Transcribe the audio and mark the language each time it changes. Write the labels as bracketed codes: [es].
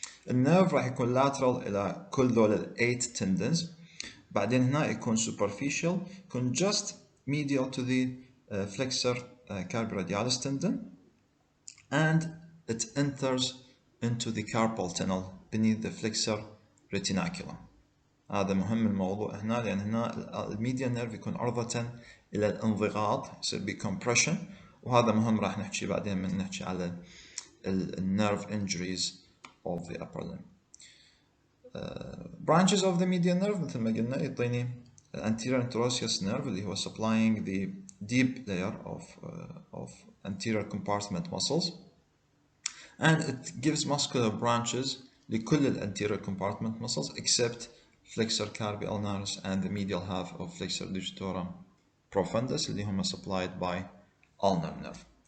[ar] النيرف راح يكون lateral إلى كل ذول 8 tendons. بعدين هنا يكون [en] superficial يكون just medial to the flexor carpi radialis tendon, and it enters into the carpal tunnel beneath the flexor retinaculum. [ar] هذا مهم الموضوع هنا لأن هنا الميديان نيرف يكون عرضة إلى الانضغاط يصير بcompression، وهذا مهم راح نحكي بعدين من نحكي على النيرف [en] injuries of the upper limb. Branches of the median nerve [ar] مثل ما قلنا يعطيني [en] anterior interosseous nerve اللي هو supplying the deep layer of anterior compartment muscles, and it gives muscular branches لكل anterior compartment muscles except flexor carpi ulnaris and the medial half of flexor digitorum profundus [ar] اللي هم [en] supplied by ulnar nerve.